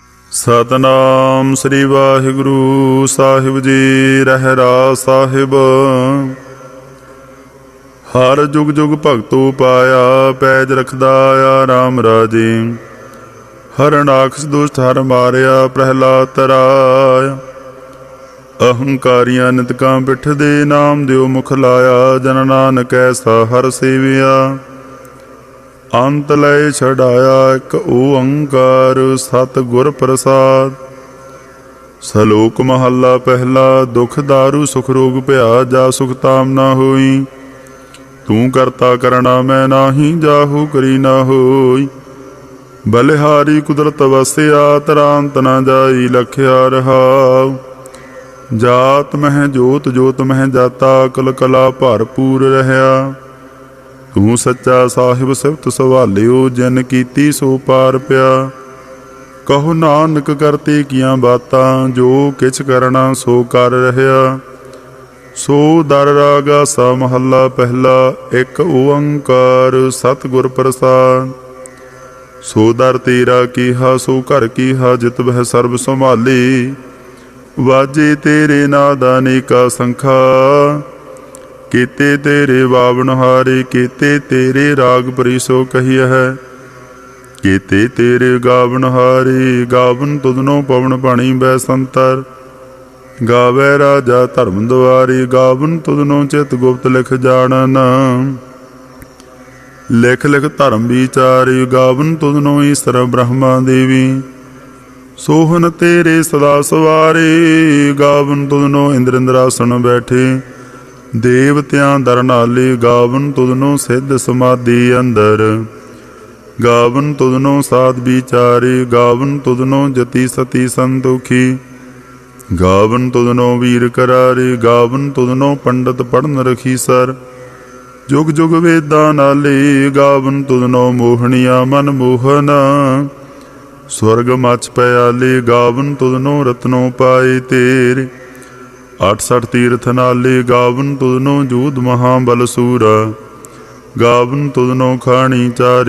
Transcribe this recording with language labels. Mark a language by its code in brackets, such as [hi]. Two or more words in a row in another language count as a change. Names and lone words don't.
[pa] ਸਤਿਨਾਮ ਸ੍ਰੀ ਵਾਹਿਗੁਰੂ ਸਾਹਿਬ ਜੀ। ਰਹਰਾਸਿ ਸਾਹਿਬ। ਹਰਿ ਜੁਗ ਜੁਗ ਭਗਤ ਉਪਾਇਆ, ਪੈਜ ਰਖਦਾ ਆਇਆ ਰਾਮ ਰਾਜੇ। ਹਰਿ ਰਾਖਸ ਦੁਸਟ ਹਰਿ ਮਾਰਿਆ, ਪ੍ਰਹਲਾਦ ਤਰਾਇਆ। ਅਹੰਕਾਰੀਆਂ ਨਿੰਦਕਾਂ ਪਿਠਿ ਦੇ, ਨਾਮਦੇਉ ਮੁਖਿ ਲਾਇਆ। ਜਨ ਨਾਨਕ ਐਸਾ ਹਰਿ ਸੇਵਿਆ, ਅੰਤਿ ਲਏ ਛਡਾਇਆ। ੴ ਸਤਿ ਗੁਰ ਪ੍ਰਸਾਦਿ। ਸਲੋਕ ਮਹਲਾ ਪਹਿਲਾ। ਦੁਖੁ ਦਾਰੂ ਸੁਖੁ ਰੋਗੁ ਭਇਆ, ਜਾ ਸੁਖੁ ਤਾਮਿ ਨ ਹੋਈ। ਤੂੰ ਕਰਤਾ ਕਰਣਾ ਮੈ ਨਾਹੀ, ਜਾ ਹਉ ਕਰੀ ਨ ਹੋਈ। ਬਲਿਹਾਰੀ ਕੁਦਰਤਿ ਵਸਿਆ, ਤੇਰਾ ਅੰਤੁ ਨ ਜਾਈ ਲਖਿਆ ਰਹਾਉ। ਜਾਤਿ ਮਹਿ ਜੋਤਿ ਜੋਤਿ ਮਹਿ ਜਾਤਾ, ਅਕਲ ਕਲਾ ਭਰਪੂਰਿ ਰਹਿਆ। ਤੂੰ ਸਚਾ ਸਾਹਿਬੁ ਸਿਫਤਿ ਸੁਆਲਿੵਉ, ਜਿਨਿ ਕੀਤੀ ਸੋ ਪਾਰਿ ਪਇਆ। ਕਹੁ ਨਾਨਕ ਕਰਤੇ ਕੀਆ ਬਾਤਾ, ਜੋ ਕਿਛੁ ਕਰਣਾ ਸੁ ਕਰਿ ਰਹਿਆ। ਸੋ ਦਰੁ ਰਾਗੁ ਆਸਾ ਮਹਲਾ ਪਹਿਲਾ। ੴ ਸਤਿਗੁਰ ਪ੍ਰਸਾਦਿ। ਸੋ ਦਰੁ ਤੇਰਾ ਕੇਹਾ, ਸੋ ਘਰੁ ਕੇਹਾ, ਜਿਤੁ ਬਹਿ ਸਰਬ ਸਮਾਲੇ। ਵਾਜੇ ਤੇਰੇ ਨਾਦ ਅਨੇਕ ਅਸੰਖਾ, ਕੇਤੇ ਤੇਰੇ ਵਾਵਣਹਾਰੇ। ਕੇਤੇ ਤੇਰੇ ਰਾਗ ਪਰੀ ਸਿਉ ਕਹੀਅਹਿ, ਕੇਤੇ ਤੇਰੇ ਗਾਵਣਹਾਰੇ। ਗਾਵਨਿ ਤੁਧਨੋ ਪਵਣੁ ਪਾਣੀ ਬੈਸੰਤਰੁ, ਗਾਵੈ ਰਾਜਾ ਧਰਮੁ ਦੁਆਰੇ। ਗਾਵਨਿ ਤੁਧਨੋ ਚਿਤੁ ਗੁਪਤੁ ਲਿਖਿ ਜਾਣਨਿ, ਲਿਖਿ ਲਿਖਿ ਧਰਮੁ ਵੀਚਾਰੇ। ਗਾਵਨਿ ਤੁਧਨੋ ਈਸਰੁ ਬ੍ਰਹਮਾ ਦੇਵੀ, ਸੋਹਨਿ ਤੇਰੇ ਸਦਾ ਸਵਾਰੇ। ਗਾਵਨਿ ਤੁਧਨੋ ਇੰਦ੍ਰ ਇੰਦ੍ਰਾਸਣਿ ਬੈਠੇ, ਦੇਵਤਿਆ ਦਰਿ ਨਾਲੇ। ਗਾਵਨਿ ਤੁਧਨੋ ਸਿਧ ਸਮਾਧੀ ਅੰਦਰਿ, ਗਾਵਨਿ ਤੁਧਨੋ ਸਾਧ ਬੀਚਾਰੇ। ਗਾਵਨਿ ਤੁਧਨੋ ਜਤੀ ਸਤੀ ਸੰਤੋਖੀ, ਗਾਵਨਿ ਤੁਧਨੋ ਵੀਰ ਕਰਾਰੇ। ਗਾਵਨਿ ਤੁਧਨੋ ਪੰਡਿਤ ਪੜਨਿ ਰਖੀਸੁਰ, ਜੁਗੁ ਜੁਗੁ ਵੇਦਾ ਨਾਲੇ। ਗਾਵਨਿ ਤੁਧਨੋ ਮੋਹਣੀਆ ਮਨੁ ਮੋਹਨਿ, ਸੁਰਗੁ ਮਛੁ ਪਇਆਲੇ। ਗਾਵਨਿ ਤੁਧਨੋ ਰਤਨ ਉਪਾਏ ਤੇਰੇ, 68 ਤੀਰਥ ਨਾਲੇ। ਗਾਵਨਿ ਤੁਧਨੋ ਜੋਧ ਮਹਾਬਲ ਸੂਰਾ, ਗਾਵਨਿ ਤੁਧਨੋ ਖਾਣੀ ਚਾਰੇ।